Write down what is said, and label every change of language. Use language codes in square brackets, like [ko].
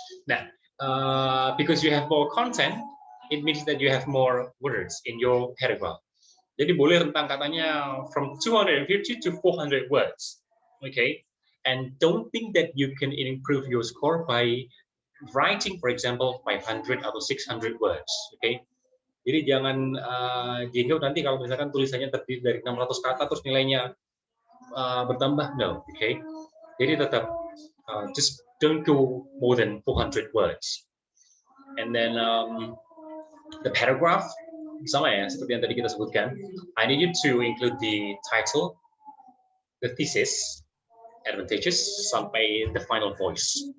[en] Now, because you have more content, it means that you have more words in your paragraph. [id] Jadi boleh rentang katanya [en] from 250 to 400 words. Okay. And don't think that you can improve your score by writing, for example, 500 atau 600 words. Okay. [id] Jadi jangan jengkel nanti kalau misalkan tulisannya terdiri dari 600 kata terus nilainya bertambah. [en] No. Okay. [id] Jadi tetap [en] just don't go more than 400 words. And then the paragraph [id] sama ya seperti yang tadi kita sebutkan. [en] I need you to include the title, the thesis, advantages sampai the final voice.